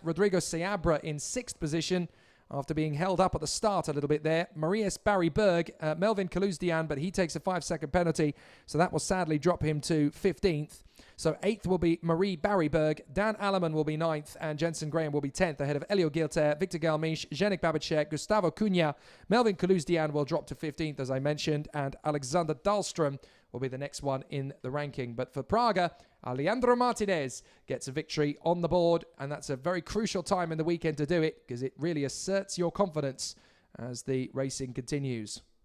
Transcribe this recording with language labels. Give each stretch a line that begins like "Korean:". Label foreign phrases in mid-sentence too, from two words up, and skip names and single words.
English: Rodrigo Seabra in 6th position after being held up at the start a little bit there. Marius Barry Berg, Melvin Kaluzdian, but he takes a 5-second penalty, so that will sadly drop him to 15th. So 8th will be Marie Barryberg, Dan Alleman will be 9th, and Jensen Graham will be 10th, ahead of Elio Gilter, Victor Galmiche, Zdenek Babacek, Gustavo Cunha. Melvin Kaluzdian will drop to 15th, as I mentioned, and Alexander Dahlström will be the next one in the ranking. But for Praga, Alejandro Martinez gets a victory on the board, and that's a very crucial time in the weekend to do it, because it really asserts your confidence as the racing continues.